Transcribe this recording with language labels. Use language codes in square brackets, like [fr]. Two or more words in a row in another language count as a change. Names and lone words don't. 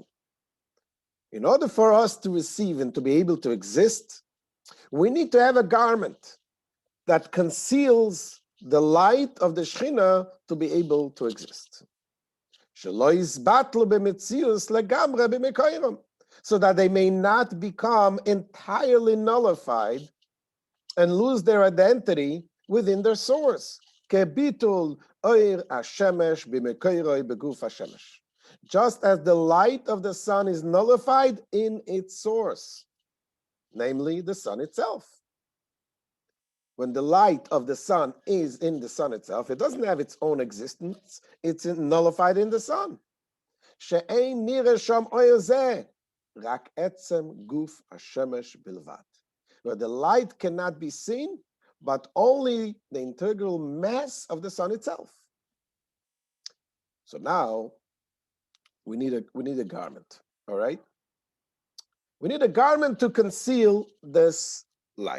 [en] In order for us to receive and to be able to exist, we need to have a garment that conceals the light of the Shechinah to be able to exist. So that they may not become entirely nullified and lose their identity within their source. [he] כביטול אור השמש במקורו בגוף השמש. [en] Just as the light of the sun is nullified in its source, namely the sun itself. When the light of the sun is in the sun itself, it doesn't have its own existence. It's nullified in the sun. [he] שאין נראה שם אור זה, רק עצם גוף השמש בלבד. [en] Where the light cannot be seen, but only the integral mass of the sun itself. So now we need a garment, all right? We need a garment to conceal this light.